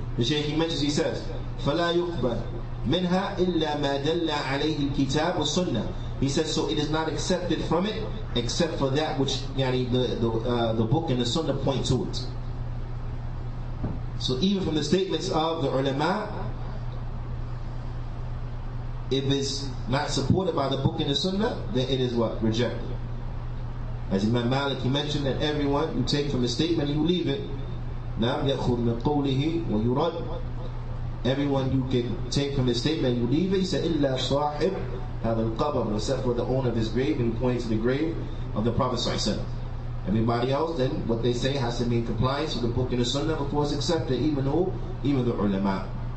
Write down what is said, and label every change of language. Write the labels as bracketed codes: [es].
[en] The Shaykh, he mentions, he says, [ar] فَلَا يُقْبَلْ مِنْهَا إِلَّا مَا دَلَّ عَلَيْهِ الْكِتَابُ وَالسُّنَّةِ. [en] He says, so it is not accepted from it except for that which the book and the sunnah point to it. So even from the statements of the ulama, if it's not supported by the book and the sunnah, then it is what? Rejected. As Imam Malik, he mentioned that everyone, you take from the statement and you leave it. Now, [ar] يَأْخُذْ مِنْ قَوْلِهِ وَيُرَدْ. [en] Everyone you can take from his statement and you leave it. He said, [ar] إِلَّا صَاحِبْ هَذَا الْقَبْرِ, [en] except for the owner of his grave, and he pointed to the grave of the Prophet ﷺ. Everybody else, then what they say has to be in compliance with the book and the sunnah before it's accepted, even the ulama.